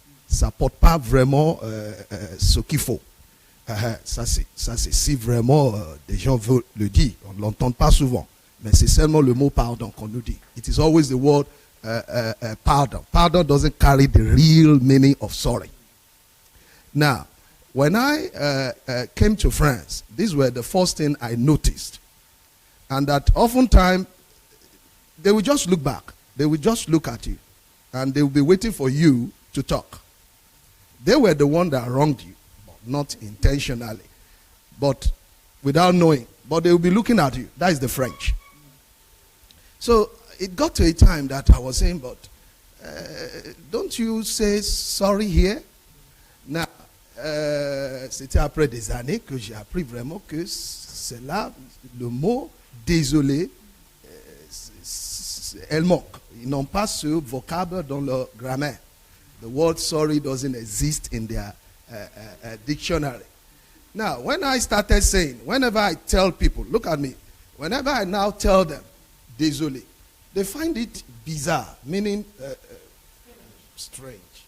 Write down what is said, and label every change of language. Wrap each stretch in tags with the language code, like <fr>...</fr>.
<fr>Ça porte pas vraiment ce qu'il faut. Ça c'est si vraiment des gens veulent le dire. On ne l'entend pas souvent. Mais c'est seulement le mot pardon qu'on nous dit.</fr> <en>It is always the word pardon. Pardon doesn't carry the real meaning of sorry. Now, when I came to France, these were the first thing I noticed. And that oftentimes, they will just look back. They will just look at you. And they will be waiting for you to talk. They were the one that wronged you, not intentionally, but without knowing. But they will be looking at you. That is the French. So it got to a time that I was saying, but don't you say sorry here?</en> <fr>Now, c'était après des années que j'ai appris vraiment que c'est là, le mot désolé, elle manque. Ils n'ont pas ce vocable dans leur grammaire.</fr> <en>The word sorry doesn't exist in their dictionary. Now, when I started saying, whenever I tell people, look at me, whenever I now tell them, désolé, they find it bizarre, meaning strange.</en>